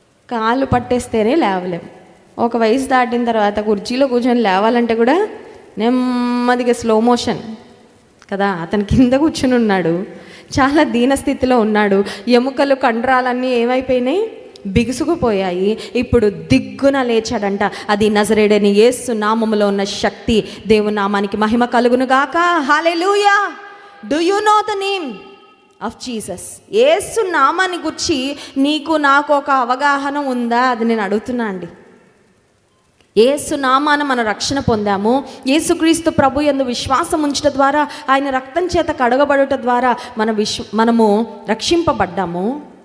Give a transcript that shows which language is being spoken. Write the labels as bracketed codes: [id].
[te] కాళ్ళు పట్టేస్తేనే లేవలేము. ఒక వయసు దాటిన తర్వాత కుర్చీలో కూర్చొని లేవాలంటే కూడా నెమ్మదిగా స్లో మోషన్ కదా. అతను కింద కూర్చుని ఉన్నాడు, చాలా దీనస్థితిలో ఉన్నాడు. ఎముకలు కండరాలన్నీ ఏమైపోయినాయి? బిగుసుకుపోయాయి. ఇప్పుడు దిగ్గున లేచాడంట. అది నజరేయుడైన యేసు నామములో ఉన్న శక్తి. దేవుని నామానికి మహిమ కలుగును గాక. హల్లెలూయా. [en] Do you know the name of Jesus? [te] యేసు నామాన్ని గురించి నీకు నాకు ఒక అవగాహన ఉందా? అది నేను అడుగుతున్నా అండి. యేసు నామాన మన రక్షణ పొందాము. యేసుక్రీస్తు ప్రభు యందు విశ్వాసం ఉంచడం ద్వారా, ఆయన రక్తం చేత కడగబడుట ద్వారా మనము రక్షింపబడ్డాము.